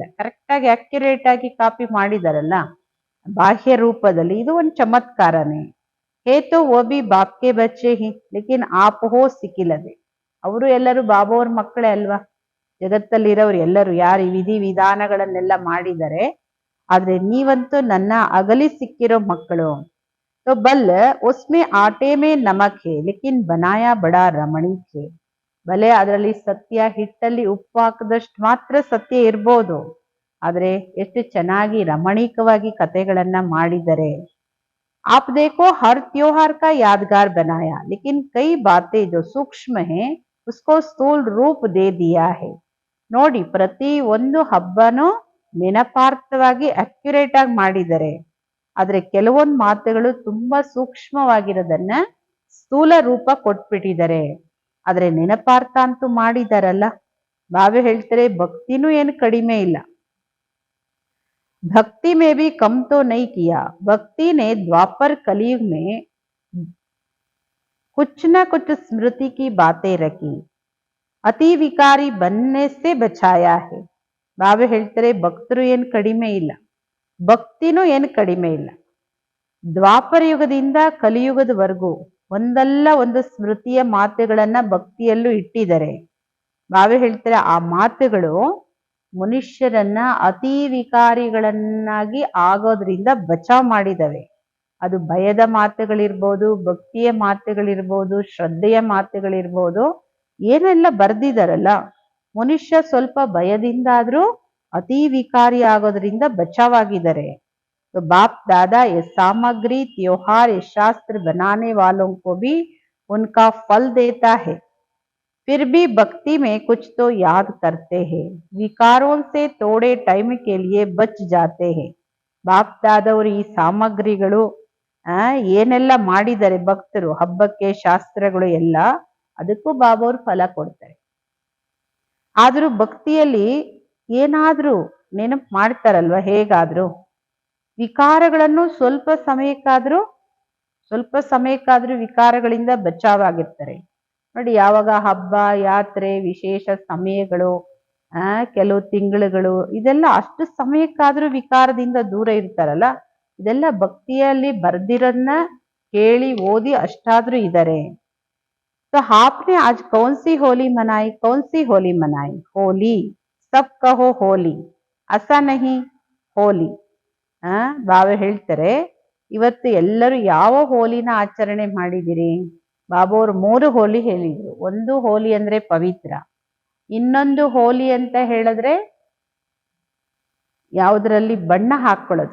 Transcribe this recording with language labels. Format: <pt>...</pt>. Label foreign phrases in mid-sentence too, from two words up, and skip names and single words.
<kn>ಕರೆಕ್ಟ್ ಆಗಿ ಅಕ್ಯುರೇಟ್ ಆಗಿ ಕಾಪಿ ಮಾಡಿದಾರಲ್ಲ ಬಾಹ್ಯ ರೂಪದಲ್ಲಿ, ಇದು ಒಂದು ಚಮತ್ಕಾರನೇ.</kn> <hi>हेतु ओ बी बापके बच्चे ही लेकिन आप हो ಸಿಕ್ಕಿಲ್ಲದೆ.</hi> <kn>ಅವರು ಎಲ್ಲರೂ ಬಾಬಾವ್ರ ಮಕ್ಕಳೇ ಅಲ್ವಾ, ಜಗತ್ತಲ್ಲಿರೋರು ಎಲ್ಲರೂ ಯಾರು ಈ ವಿಧಿ ವಿಧಾನಗಳನ್ನೆಲ್ಲ ಮಾಡಿದ್ದಾರೆ, ಆದ್ರೆ ನೀವಂತೂ ನನ್ನ ಅಗಲಿ ಸಿಕ್ಕಿರೋ ಮಕ್ಕಳು.</kn> <hi>तो बल उसमें आटे में नमक है लेकिन बनाया बड़ा रमणीक है.</hi> <kn>ಬಲೆ ಅದರಲ್ಲಿ ಸತ್ಯ, ಹಿಟ್ಟಲ್ಲಿ ಉಪ್ಪು ಹಾಕದಷ್ಟು ಮಾತ್ರ ಸತ್ಯ ಇರ್ಬೋದು, ಆದ್ರೆ ಎಷ್ಟು ಚೆನ್ನಾಗಿ ರಮಣೀಕವಾಗಿ ಕಥೆಗಳನ್ನ ಮಾಡಿದರೆ.</kn> <hi>आप देखो हर त्योहार का यादगार बनाया लेकिन कई बातें जो सूक्ष्म है उसको स्थूल रूप दे दिया है.</hi> <kn>ನೋಡಿ, ಪ್ರತಿ ಒಂದು ಹಬ್ಬನೂ ನೆನಪಾರ್ಥವಾಗಿ ಅಕ್ಯುರೇಟ್ ಆಗಿ ಮಾಡಿದರೆ, ಆದ್ರೆ ಕೆಲವೊಂದು ಮಾತುಗಳು ತುಂಬಾ ಸೂಕ್ಷ್ಮವಾಗಿರೋದನ್ನ ಸ್ಥೂಲ ರೂಪ ಕೊಟ್ಬಿಟ್ಟಿದ್ದಾರೆ. ಆದ್ರೆ ನೆನಪಾರ್ಥ ಅಂತೂ ಮಾಡಿದಾರಲ್ಲ. ಬಾಬೆ ಹೇಳ್ತಾರೆ ಭಕ್ತಿನೂ ಏನು ಕಡಿಮೆ ಇಲ್ಲ.</kn> <hi>भक्ति में भी कम तो नहीं किया. भक्ति ने द्वापर कलयुग में कुछ न कुछ स्मृति की बातें रखी, अति विकारी बनने से बचाया है.</hi> <kn>ಬಾಬೆ ಹೇಳ್ತಾರೆ ಭಕ್ತರು ಏನು ಕಡಿಮೆ ಇಲ್ಲ, ಭಕ್ತಿನೂ ಏನು ಕಡಿಮೆ ಇಲ್ಲ. ದ್ವಾಪರ ಯುಗದಿಂದ ಕಲಿಯುಗದವರೆಗೂ ಒಂದಲ್ಲ ಒಂದು ಸ್ಮೃತಿಯ ಮಾತುಗಳನ್ನ ಭಕ್ತಿಯಲ್ಲೂ ಇಟ್ಟಿದ್ದಾರೆ. ಬಾಬೆ ಹೇಳ್ತಾರೆ ಆ ಮಾತುಗಳು ಮನುಷ್ಯರನ್ನ ಅತಿ ವಿಕಾರಿಗಳನ್ನಾಗಿ ಆಗೋದ್ರಿಂದ ಬಚಾವ್ ಮಾಡಿದವೆ. ಅದು ಭಯದ ಮಾತುಗಳಿರ್ಬೋದು, ಭಕ್ತಿಯ ಮಾತುಗಳಿರ್ಬೋದು, ಶ್ರದ್ಧೆಯ ಮಾತುಗಳಿರ್ಬೋದು, ಏನೆಲ್ಲ ಬರ್ದಿದಾರಲ್ಲ, ಮನುಷ್ಯ ಸ್ವಲ್ಪ ಭಯದಿಂದಾದ್ರೂ ಅತಿ ವಿಕಾರಿ ಆಗೋದ್ರಿಂದ ಬಚಾವಾಗಿದ್ದಾರೆ.</kn> <hi>तो बाप दादा ये सामग्री त्योहार ये शास्त्र बनाने वालों को भी उनका फल देता है. फिर भी भक्ति में कुछ तो याद करते हैं, विकारों से थोड़े टाइम के लिए बच जाते हैं.</hi> <kn>ಬಾಪ್ ದಾದವರು ಈ ಸಾಮಗ್ರಿಗಳು ಏನೆಲ್ಲ ಮಾಡಿದ್ದಾರೆ ಭಕ್ತರು ಹಬ್ಬಕ್ಕೆ, ಶಾಸ್ತ್ರಗಳು ಎಲ್ಲ, ಅದಕ್ಕೂ ಬಾಬಾವ್ರು ಫಲ ಕೊಡ್ತಾರೆ. ಆದ್ರೂ ಭಕ್ತಿಯಲ್ಲಿ ಏನಾದ್ರೂ ನೆನಪು ಮಾಡ್ತಾರಲ್ವ, ಹೇಗಾದ್ರೂ ವಿಕಾರಗಳನ್ನು ಸ್ವಲ್ಪ ಸಮಯಕ್ಕಾದ್ರೂ ವಿಕಾರಗಳಿಂದ ಬಚಾವಾಗಿರ್ತಾರೆ. ನೋಡಿ, ಯಾವಾಗ ಹಬ್ಬ, ಯಾತ್ರೆ, ವಿಶೇಷ ಸಮಯಗಳು, ಕೆಲವು ತಿಂಗಳುಗಳು, ಇದೆಲ್ಲ ಅಷ್ಟು ಸಮಯಕ್ಕಾದ್ರೂ ವಿಕಾರದಿಂದ ದೂರ ಇರ್ತಾರಲ್ಲ, ಇದೆಲ್ಲ ಭಕ್ತಿಯಲ್ಲಿ ಬರ್ದಿರೋದನ್ನ ಕೇಳಿ ಓದಿ ಅಷ್ಟಾದ್ರೂ ಇದ್ದಾರೆ.</kn> <hi>तो आपने आज कौन सी होली मनाई, कौन सी होली मनाई? होली, सब कहो होली, ऐसा नहीं होली.</hi> <kn>ಬಾಬಾ ಹೇಳ್ತಾರೆ ಇವತ್ತು ಎಲ್ಲರೂ ಯಾವ ಹೋಲಿನ ಆಚರಣೆ ಮಾಡಿದಿರಿ? ಬಾಬಾವ್ರು 3 ಹೋಲಿ ಹೇಳಿದ್ರು. ಒಂದು ಹೋಲಿ ಅಂದ್ರೆ ಪವಿತ್ರ, ಇನ್ನೊಂದು ಹೋಲಿ ಅಂತ ಹೇಳಿದ್ರೆ ಯಾವುದರಲ್ಲಿ ಬಣ್ಣ ಹಾಕೊಳ್ಳೋದು.</kn>